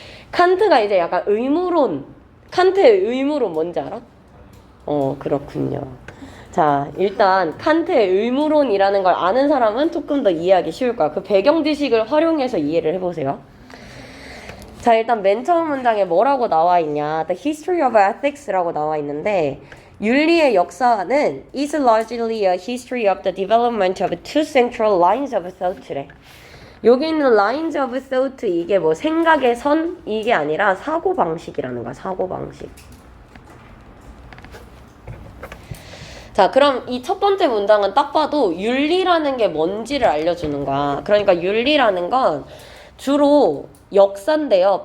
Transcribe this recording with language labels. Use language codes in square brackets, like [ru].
[ko] 칸트가 이제 약간 칸트의 의무론 뭔지 알아? 그렇군요. 자, 일단 칸트의 의무론이라는 걸 아는 사람은 조금 더 이해하기 쉬울 거야. 그 배경 지식을 활용해서 이해를 해보세요. 자, 일단 맨 처음 문장에 뭐라고 나와 있냐? [en] The history of ethics [ko] 라고 나와 있는데 윤리의 역사는 [en] is largely a history of the development of two central lines of thought래. [ko] 여기 있는 lines of thought 이게 뭐 생각의 선 이게 아니라 사고방식이라는 거야. 사고방식. 자, 그럼 이 첫 번째 문장은 딱 봐도 윤리라는 게 뭔지를 알려주는 거야. 그러니까 윤리라는 건 주로 역사인데요.